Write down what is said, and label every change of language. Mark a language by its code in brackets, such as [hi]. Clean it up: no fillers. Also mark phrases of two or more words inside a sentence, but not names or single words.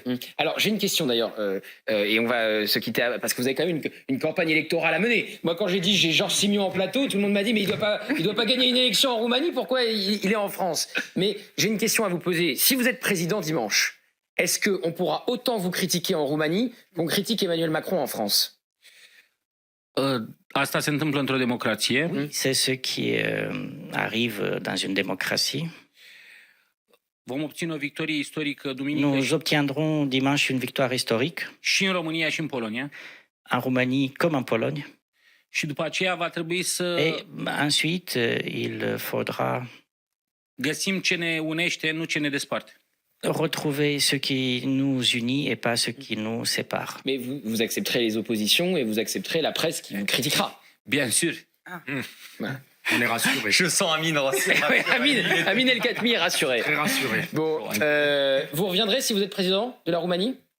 [fr] Alors j'ai une question d'ailleurs, et on va se quitter parce que vous avez quand même une campagne électorale à mener. Moi quand j'ai dit j'ai Georges Simion en plateau, tout le monde m'a dit mais il doit pas gagner une élection en Roumanie, pourquoi il est en France? Mais j'ai une question à vous poser. Si vous êtes président dimanche, est-ce qu'on pourra autant vous critiquer en Roumanie qu'on critique Emmanuel Macron en France? [ro] Asta se întâmplă într-o democrație. [fr] Oui, c'est ce qui arrive dans une démocratie. [ro] Vom obține o victorie istorică duminică. [fr] Nous obtiendrons dimanche une victoire historique. [ro] Și în România și în Polonia. [fr] En Roumanie comme en Pologne. [ro] Și după aceea va trebui să... [fr] Et ensuite, il faudra... [ro] găsim ce ne unește, nu ce ne desparte. [fr] Retrouver ce qui nous unit et pas ce qui nous sépare. Mais vous accepterez les oppositions et vous accepterez la presse qui vous critiquera. Bien sûr. Voilà. On est rassuré. Je sens Amine rassuré. Amin El Khatmi est rassuré. Très rassuré. Bon, vous reviendrez si vous êtes président de la Roumanie?